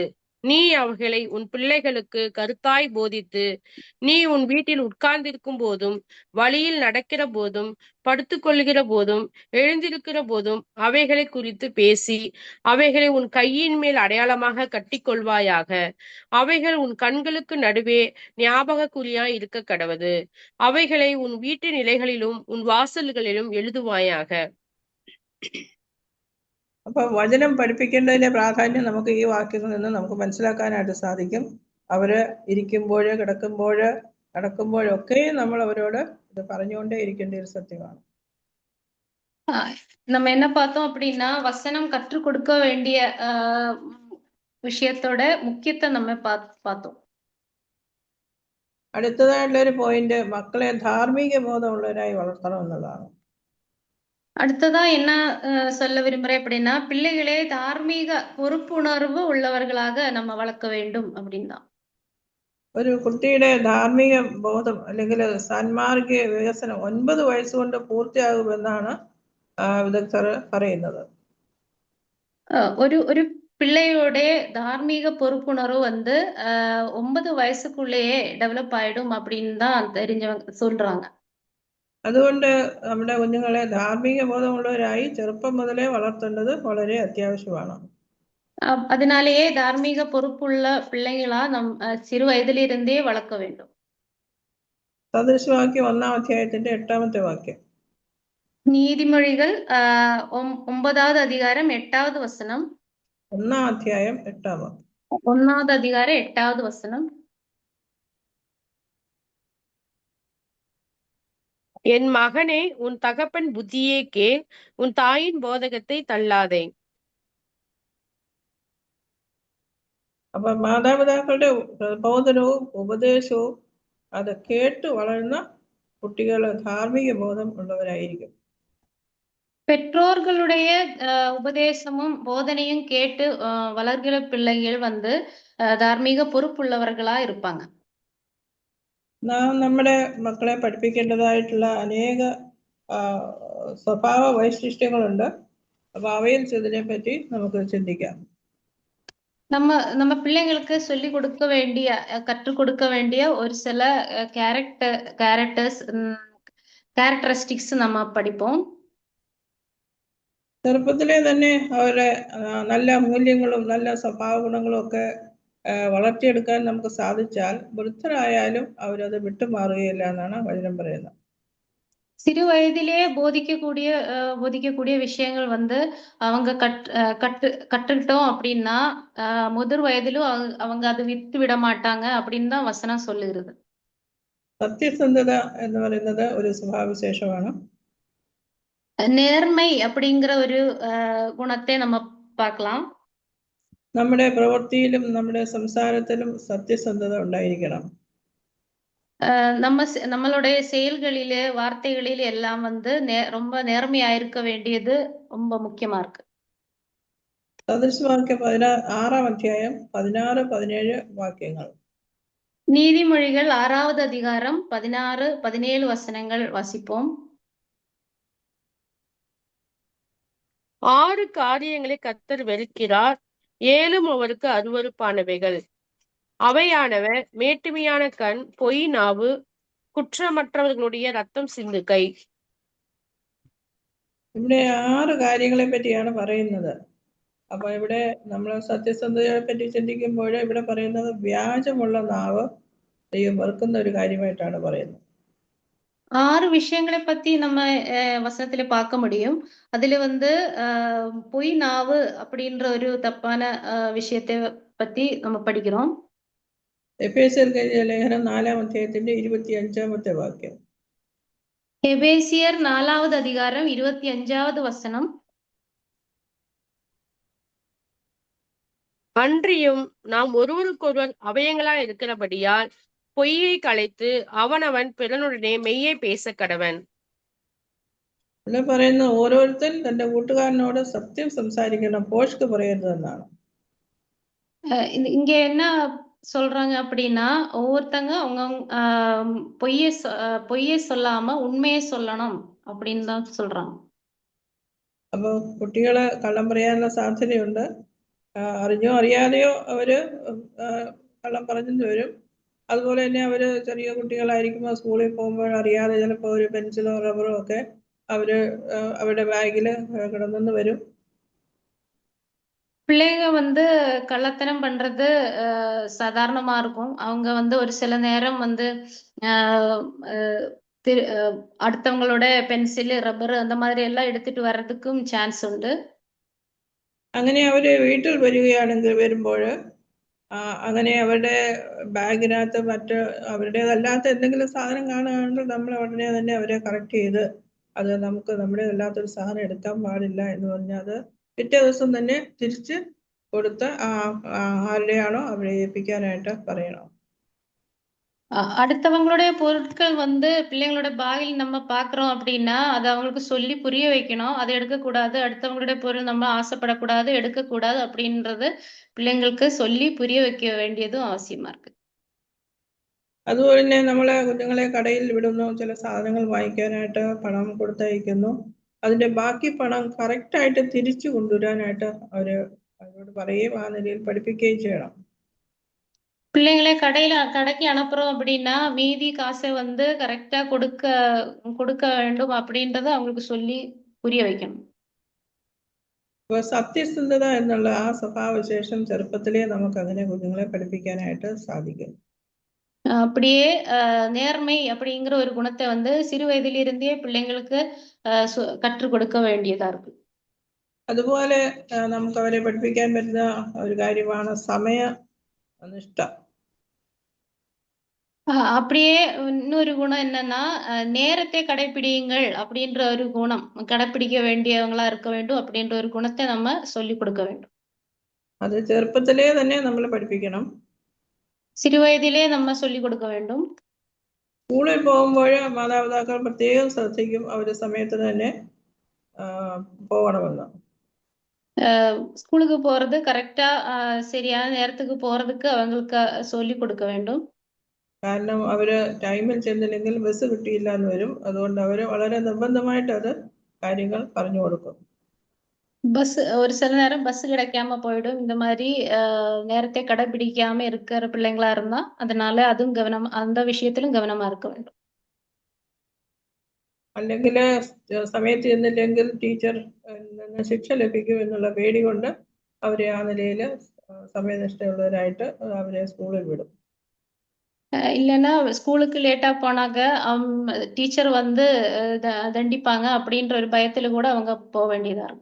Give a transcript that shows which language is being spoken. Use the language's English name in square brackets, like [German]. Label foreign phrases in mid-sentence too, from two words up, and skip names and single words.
[Tamil] நீ அவைகளை உன் பிள்ளைகளுக்கு கருத்தாய் போதித்து, நீ உன் வீட்டில் உட்கார்ந்திருக்கும் போதும், வழியில் நடக்கிற போதும், படுத்துக்கொள்கிற போதும், எழுந்திருக்கிற போதும் அவைகளை குறித்து பேசி, அவைகளை உன் கையின் மேல் அடையாளமாக கட்டிக்கொள்வாயாக. அவைகள் உன் கண்களுக்கு நடுவே ஞாபக குறியாய் இருக்க கடவது. அவைகளை உன் வீட்டு நிலைகளிலும் உன் வாசல்களிலும் எழுதுவாயாக. [Malayalam] അപ്പൊ വചനം പഠിപ്പിക്കേണ്ടതിന്റെ പ്രാധാന്യം നമുക്ക് ഈ വാക്യങ്ങളിൽ നിന്ന് നമുക്ക് മനസ്സിലാക്കാനായിട്ട് സാധിക്കും. അവര് ഇരിക്കുമ്പോഴ് കിടക്കുമ്പോഴ് നടക്കുമ്പോഴൊക്കെ നമ്മൾ അവരോട് ഇത് പറഞ്ഞുകൊണ്ടേ ഇരിക്കേണ്ട ഒരു സത്യമാണ്. [Tamil] நம்ம என்ன பார்த்தோம் அப்படின்னா, வசனம் கற்றுக் கொடுக்க வேண்டிய விஷயத்தோட முக்கியத்தை நம்ம பார்த்தோம். [Malayalam] അടുത്തതായിട്ടുള്ള ഒരു പോയിന്റ് മക്കളെ ധാർമ്മിക ബോധമുള്ളവരായി വളർത്തണം എന്നുള്ളതാണ്. [Tamil] அடுத்ததா என்ன சொல்ல விரும்புறேன் அப்படின்னா, பிள்ளைகளே தார்மீக பொறுப்புணர்வு உள்ளவர்களாக நம்ம வளர்க்க வேண்டும் அப்படின்னா. [Malayalam] ഒരു കുട്ടിയുടെ ധാർമ്മിക ബോധം അല്ലെങ്കിൽ സാൻമാർഗിക വികസനം 9 വയസ്സുകൊണ്ട് പൂർത്തിയാകുമെന്നാണ് വിദഗ്ധർ പറയുന്നത്. [Tamil] ஒரு பிள்ளையோட தார்மீக பொறுப்புணர்வு வந்து 9 வயசுக்குள்ளேயே டெவலப் ஆயிடும் அப்படின்னு தான் தெரிஞ்சவங்க சொல்றாங்க. [Malayalam] അതുകൊണ്ട് നമ്മുടെ കുഞ്ഞുങ്ങളെ ധാർമ്മിക ബോധമുള്ളവരായി ചെറുപ്പം മുതലേ വളർത്തേണ്ടത് വളരെ അത്യാവശ്യമാണ്. [Tamil] அதனாலேயே தார்மீக பொறுப்புள்ள பிள்ளைங்களா சிறு வயதிலிருந்தே வளர்க்க வேண்டும். [Malayalam] സദൃശവാക്യം 1-ാം അധ്യായത്തിന്റെ 8-ാമത്തെ വാക്യം. [Tamil] நீதிமொழிகள் 9வது அதிகாரம் 8வது வசனம். [Malayalam] 1-ാം അധ്യായം 8-ാം വാക്യം. [Tamil] 1வது அதிகாரம் 8வது வசனம். என் மகனே, உன் தகப்பன் புத்தியே கேள், உன் தாயின் போதகத்தை தள்ளாதே. [Malayalam] അപ്പൊ മാതാപിതാക്കളുടെ പ്രബോധനവും ഉപദേശവും അത് കേട്ട് വളരുന്ന കുട്ടികൾ ധാർമ്മിക ബോധം ഉള്ളവരായിരിക്കും. [Tamil] பெற்றோர்களுடைய உபதேசமும் போதனையும் கேட்டு வளர்கிற பிள்ளைகள் வந்து தார்மீக பொறுப்புள்ளவர்களா இருப்பாங்க. [Malayalam] നാം നമ്മുടെ മക്കളെ പഠിപ്പിക്കേണ്ടതായിട്ടുള്ള അനേക സ്വഭാവ വൈശിഷ്ട്യങ്ങളുണ്ട്. അപ്പൊ അവയിൽ ചിലതിനെ പറ്റി നമുക്ക് ചിന്തിക്കാം. [Tamil] நம்ம பிள்ளைங்களுக்கு சொல்லி கொடுக்க வேண்டிய கற்றுக் கொடுக்க வேண்டிய ஒரு சில கேரக்டரிஸ்டிக்ஸ் நம்ம പഠിப்போம். [Malayalam] ചെറുപ്പത്തിലെ തന്നെ അവരെ നല്ല മൂല്യങ്ങളും നല്ല സ്വഭാവ ഗുണങ്ങളും ഒക്കെ വളർത്തിയെടുക്കാൻ നമുക്ക് സാധിച്ചാൽ വൃദ്ധരായാലും അവരത് വിട്ടുമാറുകയില്ല എന്നാണ് വചനം പറയുന്നത്. [Tamil] சிறு வயதிலே போதிக்கக்கூடிய விஷயங்கள் வந்து அவங்க கற்றுக்கிட்டோம் அப்படின்னா முதிர் வயதிலும் அவங்க அது விட்டு விட மாட்டாங்க அப்படின்னு தான் வசனம் சொல்லுகிறது. [Malayalam] സത്യസന്ധത എന്ന് പറയുന്നത് ഒരു സ്വഭാവവിശേഷമാണ്. [Tamil] நேர்மை அப்படிங்கிற ஒரு குணத்தை நம்ம பார்க்கலாம். [Malayalam] നമ്മുടെ പ്രവൃത്തിയിലും നമ്മുടെ സംസാരത്തിലും സത്യസന്ധത ഉണ്ടായിരിക്കണം. [Tamil] நம்மளுடைய செயல்களிலே வார்த்தைகளில் எல்லாம் வந்து ரொம்ப நேர்மையா இருக்க வேண்டியது ரொம்ப முக்கியமா இருக்கு. [Malayalam] സദൃശവാക്യം 6-ാം അധ്യായം 16-17 വാക്യങ്ങൾ. [Tamil] நீதிமொழிகள் 6வது அதிகாரம் 16-17 வசனங்கள் வாசிப்போம். 6 காரியங்களை கர்த்தர் வெறுக்கிறார், 7 அவருக்கு அருவருப்பானவைகள். அவையானவ மேட்டுமையான கண், பொய் நாவு, குற்றமற்றவர்களுடைய ரத்தம் சிந்து கை. [Malayalam] ഇവിടെ 6 കാര്യങ്ങളെ പറ്റിയാണ് പറയുന്നത്. അപ്പൊ ഇവിടെ നമ്മൾ സത്യസന്ധതയെ പറ്റി ചിന്തിക്കുമ്പോൾ ഇവിടെ പറയുന്നത് വ്യാജമുള്ള നാവ് ദൈവം വെറുക്കുന്ന ഒരു കാര്യമായിട്ടാണ് പറയുന്നത്. [Tamil] 6 விஷயங்களை பத்தி நம்ம வசனத்துல பார்க்க முடியும். அதுல வந்து பொய் நாவு அப்படின்ற ஒரு தப்பான விஷயத்தை பத்தி நம்ம படிக்கிறோம். [Malayalam] എഫേസ്യർക്ക് എഴുതിയ ലേഖനം 4-ാം അധ്യായത്തിന്റെ 25-ാമത്തെ വാക്യം. [Tamil] எபேசியர் 4வது அதிகாரம் 25வது வசனம். அன்றியும் நாம் ஒருவருக்கொருவர் அவயங்களா இருக்கிறபடியால் பொய்யை களைத்து அவனவன் பிறனுடனே மெய்யை பேச கடவன். [Malayalam] ഇവിടെ പറയുന്ന ഓരോരുത്തൻ തന്റെ കൂട്ടുകാരനോട് സത്യം സംസാരിക്കണം, പോഷ്ക്ക് പറയരുതെന്നാണ്. [Tamil] இங்க என்ன சொல்றாங்க அப்படின்னா ஒவ்வொருத்தங்க அவங்க பொய்யை சொல்லாம உண்மையை சொல்லணும் அப்படின்னு தான் சொல்றாங்க. [Malayalam] അപ്പൊ കുട്ടികള് കള്ളം പറയാനുള്ള സാധ്യതയുണ്ട്. അറിഞ്ഞോ അറിയാതെയോ അവര് കള്ളം പറഞ്ഞു വരും. അതുപോലെ തന്നെ അവര് ചെറിയ കുട്ടികളായിരിക്കുമ്പോൾ സ്കൂളിൽ പോകുമ്പോൾ അറിയാതെ ചിലപ്പോൾ ഒരു പെൻസിലോ റബ്ബറോ ഒക്കെ അവരുടെ ബാഗില് കിടന്നു വരും. [Tamil] பிள்ளைங்க வந்து கள்ளத்தனம் பண்றது சாதாரணமா இருக்கும். அவங்க வந்து ஒரு சில நேரம் வந்து அடுத்தவங்களோட பென்சில் റബ്ബർ அந்த மாதிரி [Malayalam] എല്ലാം എടുത്തിട്ട് [Tamil] വരதுக்கும் [Malayalam] ചാൻസ് ഉണ്ട്. അങ്ങനെ അവര് വീട്ടിൽ വരുമ്പോൾ അങ്ങനെ അവരുടെ ബാഗിനകത്ത് മറ്റ് അവരുടേതല്ലാത്ത എന്തെങ്കിലും സാധനം കാണുകയാണെങ്കിൽ നമ്മൾ ഉടനെ തന്നെ അവരെ കറക്റ്റ് ചെയ്ത് അത് നമുക്ക് നമ്മുടെ അല്ലാത്തൊരു സാധനം എടുക്കാൻ പാടില്ല എന്ന് പറഞ്ഞാൽ അത് പിറ്റേ ദിവസം തന്നെ തിരിച്ച് കൊടുത്ത് ആരുടെയാണോ അവരെ ഏൽപ്പിക്കാനായിട്ട് പറയണം. அடுத்தவங்களுடைய பொருட்கள் வந்து பிள்ளைங்களோட பாகில் நம்ம பாக்குறோம் அப்படின்னா அதை அவங்களுக்கு சொல்லி புரிய வைக்கணும். அதை எடுக்கக்கூடாது, அடுத்தவங்களுடைய பொருள் நம்ம ஆசைப்படக்கூடாது, எடுக்கக்கூடாது அப்படின்றது பிள்ளைங்களுக்கு சொல்லி புரிய வைக்க வேண்டியதும் அவசியமா இருக்கு. അതുപോലെ തന്നെ നമ്മളെ കുഞ്ഞുങ്ങളെ കടയിൽ വിടുന്നു, ചില സാധനങ്ങൾ വാങ്ങിക്കാനായിട്ട് പണം കൊടുത്തയക്കുന്നു. അതിന്റെ ബാക്കി പണം കറക്റ്റായിട്ട് തിരിച്ചു കൊണ്ടുവരാനായിട്ട് അവരോട് പറയുകയും ആ നിലയിൽ പഠിപ്പിക്കുകയും ചെയ്യണം. [Tamil] பிள்ளைங்களை கடைக்கு அனுப்புறோம் அப்படின்னா மீதி காசை வந்து கரெக்டா கொடுக்க வேண்டும் அப்படின்றத அவங்களுக்கு சொல்லி புரிய வைக்கணும். [Malayalam] അപ്പൊ സത്യസന്ധത എന്നുള്ള ആ സ്വഭാവവിശേഷം ചെറുപ്പത്തിലേ നമുക്ക് അങ്ങനെ കുഞ്ഞുങ്ങളെ പഠിപ്പിക്കാനായിട്ട് സാധിക്കും. [Tamil] அப்படியே நேர்மை அப்படிங்கிற ஒரு குணத்தை வந்து சிறு வயதிலிருந்தே பிள்ளைங்களுக்கு கற்றுக் கொடுக்க வேண்டியதா இருக்கு. [Malayalam] അതുപോലെ നമുക്ക് അവരെ പഠിപ്പിക്കാൻ പറ്റുന്ന ഒരു കാര്യമാണ് സമയനിഷ്ഠ. [Tamil] அப்படியே இன்னொரு குணம் என்னன்னா நேரத்தை கடைபிடியுங்கள் அப்படின்ற ஒரு குணம், கடைபிடிக்க வேண்டியவங்களா இருக்க வேண்டும் அப்படின்ற ஒரு குணத்தை நம்ம சொல்லி கொடுக்க வேண்டும். [Malayalam] അത് ചെറുപ്പത്തിലേ തന്നെ നമ്മൾ പഠിപ്പിക്കണം. [Tamil] சிறு வயதிலே நம்ம சொல்லி கொடுக்க வேண்டும். [Malayalam] സ്കൂളിൽ പോകുമ്പോൾ മാതാപിതാക്കൾ പ്രത്യേകം ശ്രദ്ധിക്കും അവര് സമയത്ത് തന്നെ போகണമെന്ന്. [Tamil] ஸ்கூலுக்கு போறது கரெக்டா சரியான நேரத்துக்கு போறதுக்கு அவங்களுக்கு சொல்லி கொடுக்க வேண்டும். [Malayalam] കാരണം അവർ ടൈമിൽ ചെന്നില്ലെങ്കിൽ ബസ് കിട്ടിയില്ല എന്ന് വരും. അതുകൊണ്ട് അവർ വളരെ നിർബന്ധമായിട്ട് അത് കാര്യങ്ങൾ പറഞ്ഞു കൊടുക്കും. [Tamil] பஸ் ஒரு சில நேரம் பஸ் கிடைக்காம போயிடும். இந்த மாதிரி நேரத்தை கடைபிடிக்காம இருக்கிற பிள்ளைங்களா இருந்தா அதனால அதுவும் அந்த விஷயத்திலும் கவனமா இருக்க வேண்டும். [Malayalam] അല്ലെങ്കിൽ സമയത്ത് ചെന്നില്ലെങ്കിൽ ടീച്ചർ ശിക്ഷ ലഭിക്കും എന്നുള്ള പേടി കൊണ്ട് അവരെ ആ നിലയിൽ സമയനിഷ്ഠയുള്ളവരായിട്ട് അവരെ സ്കൂളിൽ വിടും. [Tamil] இல்லைன்னா ஸ்கூலுக்கு லேட்டா போனாக்க டீச்சர் வந்து தண்டிப்பாங்க அப்படின்ற ஒரு பயத்துல கூட அவங்க போக வேண்டியதா இருக்கும்.